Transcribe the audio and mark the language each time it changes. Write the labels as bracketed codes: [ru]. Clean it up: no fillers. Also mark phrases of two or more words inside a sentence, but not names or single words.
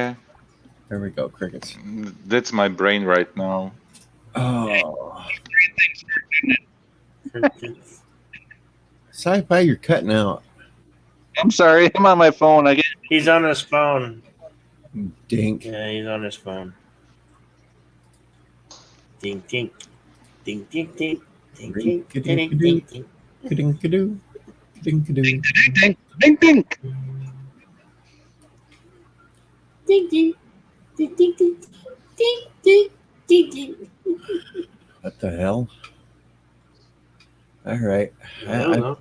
[en] There we go, crickets. That's my brain right now. Oh. Sci-fi, you're cutting out. I'm sorry, I'm on my phone. He's on his phone. Dink. Yeah, he's on his phone. Dink, dink. Dink, dink, dink. Dink, dink, dink, dink, dink. Ka-dink-ka-doo. Ka-dink-ka-doo. Dink, dink, dink. Ding ding. Ding ding ding. Ding ding ding ding. What the hell? All right. I don't know.